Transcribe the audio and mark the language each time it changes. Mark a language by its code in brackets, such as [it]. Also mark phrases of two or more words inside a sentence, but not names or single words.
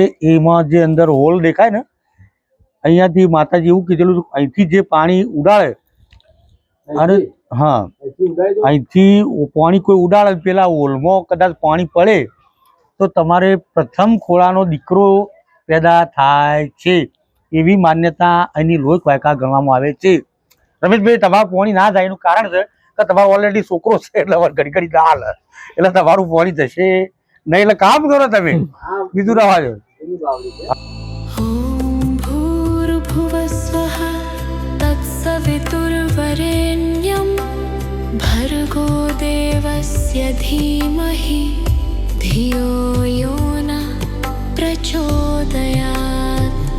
[gu] એમાં જે અંદર હોલ દેખાય ને, અહીંયાથી માતાજી એવું કીધેલું, અહીંથી જે પાણી ઉડાડે, અને હા, અહીંથી પાણી કોઈ ઉડાડે પેલા હોલમાં કદાચ પાણી પડે તો તમારે પ્રથમ ખોળાનો દીકરો પેદા થાય છે. એવી માન્યતા અહીંની લોક વાયકા ગણવામાં આવે છે. રમેશભાઈ, તમારું પાણી ના જાય એનું કારણ છે કે તમારો ઓલરેડી છોકરો છે એટલે ઘડી ઘડી દાલ, એટલે તમારું પાણી જશે નહીં. એટલે કામ કરો તમે, બીજું રવા દો. [sa] तत्सवितुर्वरेण्यं भर्गो देवस्य धीमहि धियो यो न प्रचोदयात्.